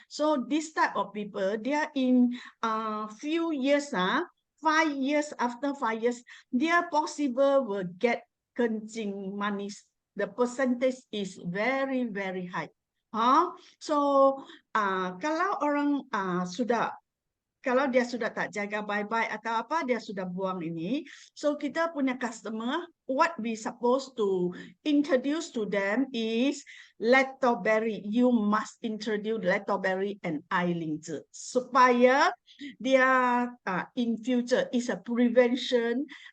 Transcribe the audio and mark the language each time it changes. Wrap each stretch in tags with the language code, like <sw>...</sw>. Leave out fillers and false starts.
<en>So this type of people, dia in few years, 5 years, after 5 years, dia possible will get kencing manis. The percentage is very, very high.</en> <ms>So kalau orang kalau dia sudah tak jaga baik-baik atau apa, dia sudah buang ini.</ms> <en>So</en> <ms>kita punya</ms> <en>customer, what we supposed to introduce to them is Lactoberry. You must introduce Lactoberry and Eiling</en> <ms>supaya dia</ms> <en>in future is a prevention.</en>